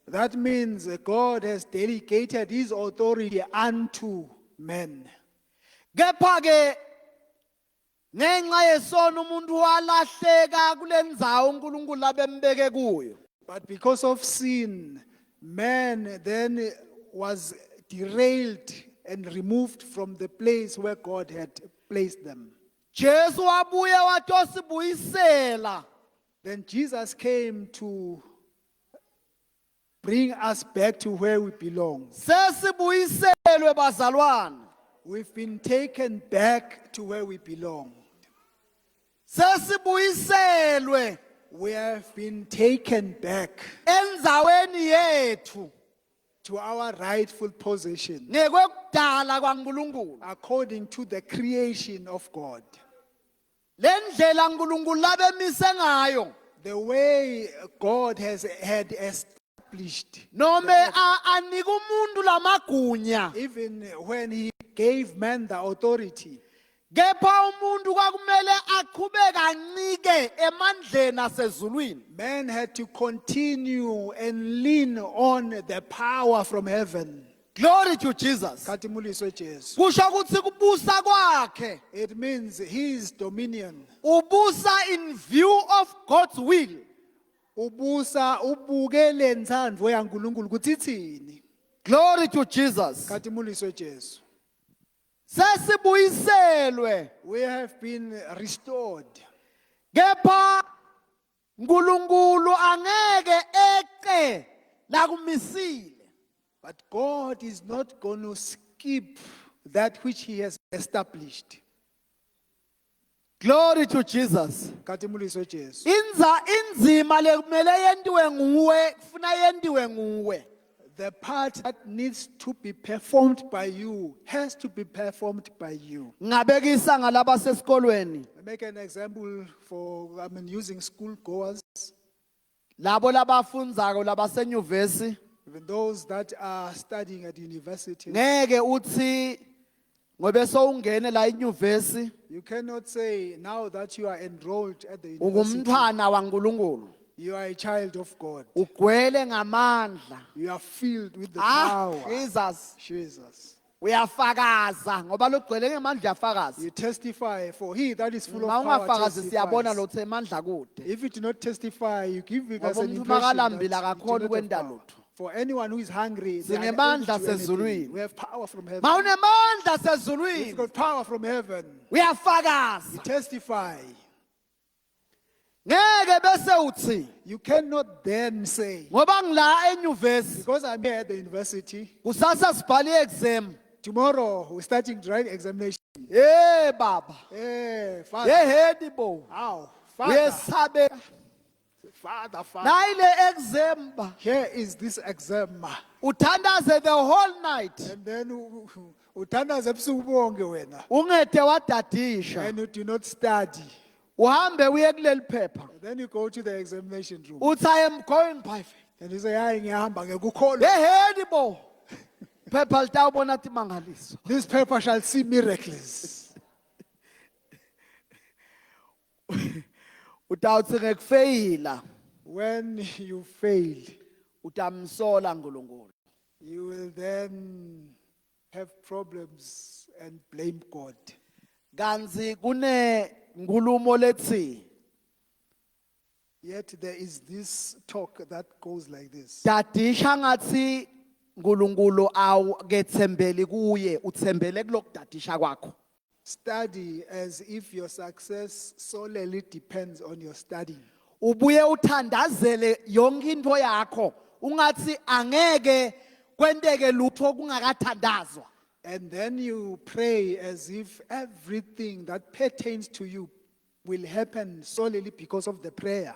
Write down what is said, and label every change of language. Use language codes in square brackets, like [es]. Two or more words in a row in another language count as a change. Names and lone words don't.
[en] That means God has delegated his authority unto men. [ss] Kepha ke ngenxa yesono umuntu walahleka kule ndzawo uNkulunkulu abembeke kuyo. [en] But because of sin, man then was derailed and removed from the place where God had placed them. [ss] Jesu wabuye watosibuyisela. [en] Then Jesus came to bring us back to where we belong. [ss] Sesibuyiselwe bazalwane. [en] We've been taken back to where we belong. [ss] Sesibuyiselwe [en] We have been taken back [ss] endzaweni yethu [en] to our rightful position [ss] ngekwekudala kwaNkulunkulu. [en] according to the creation of God. [ss] Lendlela uNkulunkulu labemise ngayo [en] The way God had established, [ss] nome anika umuntu lamagunya. [en] even when he gave man the authority, [ss] Kepha umuntu kwakumele aqhubeke ancike emandleni asezulwini. [en] man had to continue and lean on the power from heaven. Glory to Jesus. [ss] Katimuliswe Jesu. Kusho ukuthi kubusa kwakhe [en] It means his dominion. ubusa in view of God's will. [ss] Ubusa ubukele ntsandvo yaNkulunkulu ukuthi ithini. [en] Glory to Jesus. [ss] Katimuliswe Jesu. Sesibuyiselwe [en] We have been restored. [ss] kepha uNkulunkulu angeke eqe la kumisile. [en] But God is not going to skip that which he has established. Glory to Jesus. [ss] Katimuliswe Jesu. Inzima lekumele yentiwe nguwe kufuna yentiwe nguwe. [en] The part that needs to be performed by you has to be performed by you. [ss] Ngabekisa ngalaba sesikolweni [en] I make an example using school goers, [ss] labo labafundzako labasenyuvesi. [en] even those that are studying at university. [ss] Ngeke uthi ngobe sowungene la enyuvesi [en] You cannot say now that you are enrolled at the university, [ss] ungumntwana waNkulunkulu [en] you are a child of God. [ss] ugcwele ngamandla. [en] You are filled with the power. Jesus Jesus. [ss] uyafakaza ngoba logcwele ngemandla uyafakaza. [en] You testify, for he that is full [ss] Ma [en] of power [ss] ungafakazi siyabona [en] testifies. [ss] lo emandla kude. [en] If you do not testify, you give us [ss] Ngoba [en] an [ss] umuntu [en] impression that [ss] makalambile [en] you do [ss] akakhoni [en] not have [ss] ukwenda [en] power. [ss] lutho. [en] For anyone who is hungry, they are unable [ss] Sinemandla [en] to do anything. [ss] sezulwini. [en] We have power from heaven. [ss] Ma unemandla [en] We've [ss] sezulwini [en] got power from heaven. [ss] uyafakaza. [en] You testify. [ss] Ngeke bese uthi [en] You cannot then say, [ss] ngoba ngila enyuvesi [en] because I'm here at the university, [ss] kusasa sibhale exam. [en] tomorrow we're starting to write examination. [ss] Baba. [en] Hey, Father. [ss] Yehedi bo. [en] How? Father. [ss] Uyesabe. [en] Father. [ss] Nayile exam ba. [en] Here is this exam. Uthandaze the whole night. And then [ss] uthandaze ebusuku bonke wena. Ungede wadadisha. [en] And you do not study. [ss] Uhambe uye kuleli phepha. [en] Then you go to the examination room. Uthi I am going by faith. And you say, [ss] hayi ngiyahamba ngekukholwa. Yehedi bo. Phepha litawubona timangaliso. [en] This paper shall see miracles. [ss] Utawuthi ngekufeyila [en] When you fail, [ss] utamsola uNkulunkulu. [en] you will then have problems and blame God. [ss] Kanzi kune nkulumo lethi [en] Yet there is this talk that goes like this. [ss] dadisha ngathi uNkulunkulu awukethembeli kuye uthembele kulokudadisha kwakho. [en] Study as if your success solely depends on your studying. [ss] Ubuye uthandazele yonke into yakho ungathi angeke kwenteke lutho kungakathandazwa. [en] And then you pray as if everything that pertains to you will happen solely because of the prayer.